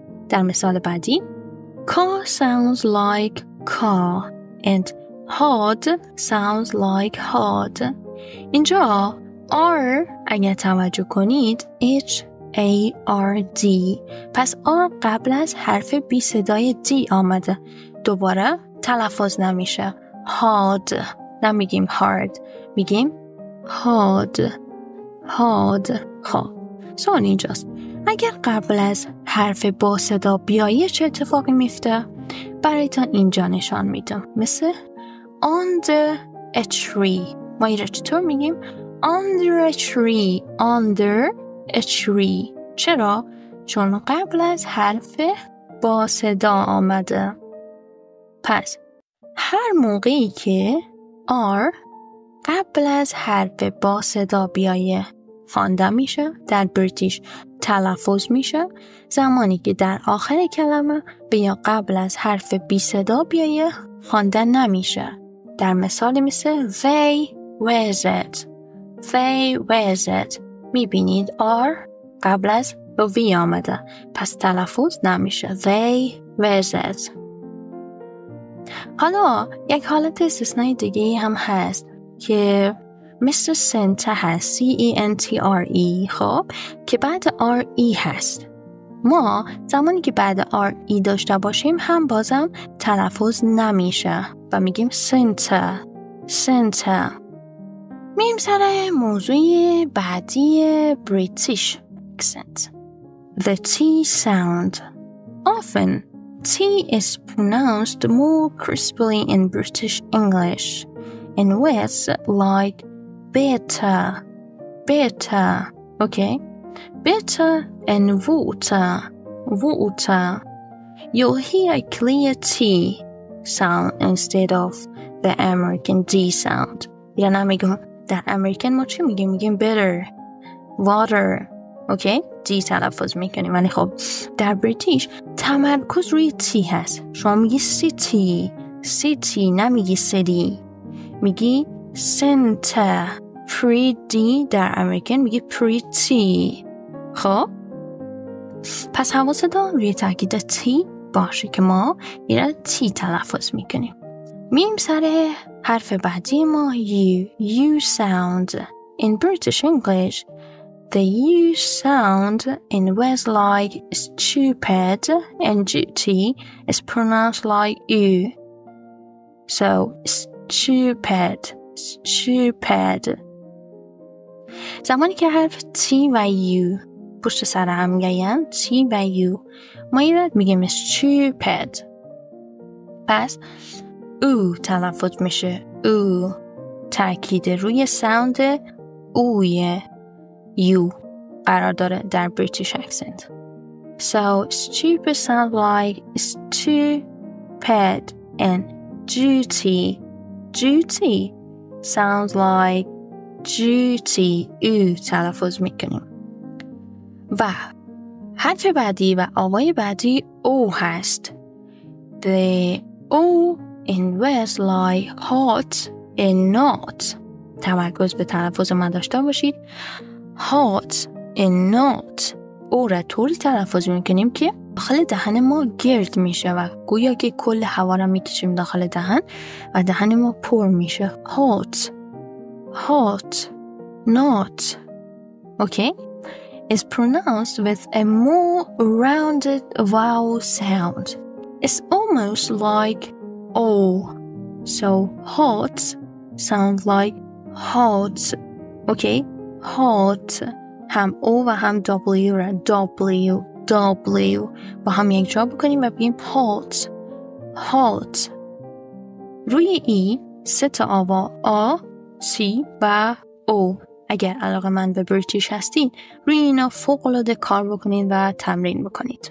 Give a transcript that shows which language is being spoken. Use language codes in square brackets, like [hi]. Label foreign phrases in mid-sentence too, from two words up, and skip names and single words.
[fa] در مثال بعدی [en] car sounds like car and hard sounds like hard. [fa] اینجا R اگر توجه کنید H-A-R-D، پس R قبل از حرف بی صدای D آمده، دوباره تلفظ نمیشه. hard نمیگیم hard، میگیم hard. خب سوال اینجاست اگر قبل از حرف با صدا بیایه چه اتفاقی میفته؟ برایتان اینجا نشان میدم. [en] مثل under a tree، [fa] ما این را چطور میگیم؟ [en] under a tree. under a tree. [fa] چرا؟ چون قبل از حرف با صدا آمده. پس هر موقعی که R قبل از حرف با صدا بیایه خوانده میشه، در بریتیش تلفظ میشه. زمانی که در آخر کلمه به یا قبل از حرف بی صدا بیایه خوانده نمیشه. در مثال مثل they visit. [en] they visit [fa] میبینید R قبل از V آمده، پس تلفظ نمیشه. they visit. حالا یک حالت استثنایی دیگه هم هست که مثل سنتر هست، C-E-N-T-R-E، خب که بعد R-E هست. ما زمانی که بعد R-E داشته باشیم هم بازم تلفظ نمیشه و میگیم سنتر. میم سر موضوع بعدی [en] British accent. The T sound. Often T is pronounced more crisply in British English in words like better, okay? Better and water. You'll hear a clear T sound instead of the American D sound. [fa] یعنی میگم در امریکن ما چی میگیم؟ [en] میگیم better, water, okay? [fa] D تلفظ میکنیم، ولی خب در بریتیش تمرکز روی T هست. شما میگی city نمیگی city، میگی center. pre-D در امریکن میگی pre-T. خب پس حواستون روی تاکید T باشه که ما ایره T تلفظ میکنیم. میم سر حرف بعدی ما [en] U sound. In British English the U sound in words like stupid and duty is pronounced like U. So stupid. [fa] زمانی که حرف T و U پشت سر هم گیان، T و U، ما ایراد میگیم stupid. پس او تلفظ میشه او، تأکید روی ساوند اوی U قرار داره در [en] British accent. So stupid sounds like stupid and duty sounds like duty. [fa] او تلفظ میکنیم. و حرف بعدی و آوای بعدی او هست. [en] The O in words like hot and not. [fa] تمرکز به تلفظ من داشته باشید. [en] hot and not. [fa] او را طوری تلفظ میکنیم که داخل دهن ما گرد میشه و گویا که کل هوا را میکشیم داخل دهن و دهن ما پر میشه. [en] hot not. Okay? Is pronounced with a more rounded vowel sound. It's almost like O. So hot sounds like hot. Okay? hot. [fa] هم O و هم W را W با هم یک جا بکنیم و بگیم hot. روی ای سه تا آوا A, C و O. اگر علاقه من به بریتیش هستین روی اینا فوق‌العاده کار بکنید و تمرین بکنید.